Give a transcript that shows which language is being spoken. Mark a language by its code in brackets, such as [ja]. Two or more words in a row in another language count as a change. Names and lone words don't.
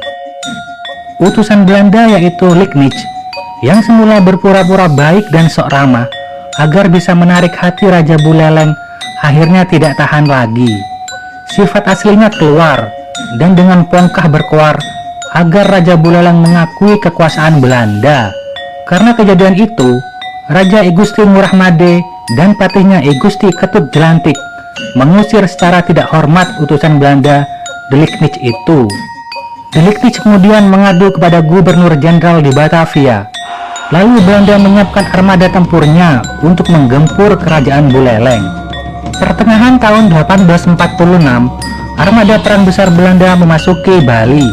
[id] Utusan Belanda yaitu Licknich, yang semula berpura-pura baik dan sok ramah, agar bisa menarik hati Raja Buleleng, akhirnya tidak tahan lagi. Sifat aslinya keluar, dan dengan pongkah berkoar, agar Raja Buleleng mengakui kekuasaan Belanda. Karena kejadian itu, Raja I Gusti Ngurah Made dan patihnya I Gusti Ketut Jelantik mengusir secara tidak hormat utusan Belanda Licknich itu. Licknich kemudian mengadu kepada Gubernur Jenderal di Batavia. Lalu Belanda menyiapkan armada tempurnya untuk menggempur kerajaan Buleleng. Pertengahan tahun 1846, armada perang besar Belanda memasuki Bali.